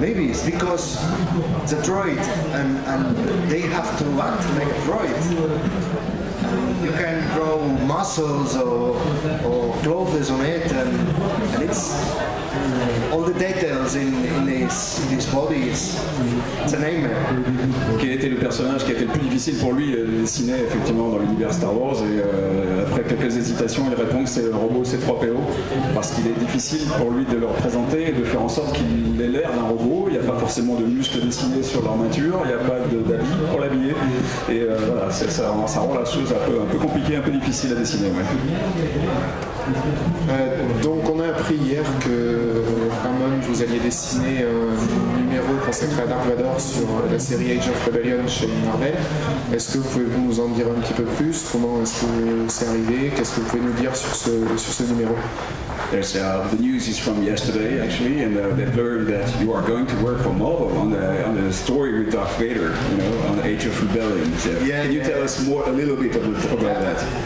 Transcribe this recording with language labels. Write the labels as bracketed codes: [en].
[en] Maybe it's because it's a droid and they have to act like a droid. You can draw muscles or clothes on it, and it's all the details in his body. It's a nightmare. [fr] Quel était le personnage qui a été le plus difficile pour lui de dessiner effectivement dans l'univers Star Wars? Et après quelques hésitations, il répond que c'est le robot C-3PO, parce qu'il est difficile pour lui de le représenter et de faire en sorte qu'il ait l'air d'un robot. Il n'y a pas forcément de muscles dessinés sur l'armature, il n'y a pas d'habit pour l'habiller, et voilà, ça rend la chose un peu compliqué, un peu difficile à dessiner. Ouais. Donc on a appris hier que Ramon, vous alliez dessiner un numéro consacré à Dark Vador sur la série Age of Rebellion chez Marvel. Est-ce que vous pouvez nous en dire un petit peu plus? Comment est-ce que c'est arrivé? Qu'est-ce que vous pouvez nous dire sur ce numéro? [en] There's the news is from yesterday actually, and they've learned that you are going to work for Marvel on the story with Darth Vader, you know, on Age of Rebellion. So can you tell us a little bit about that?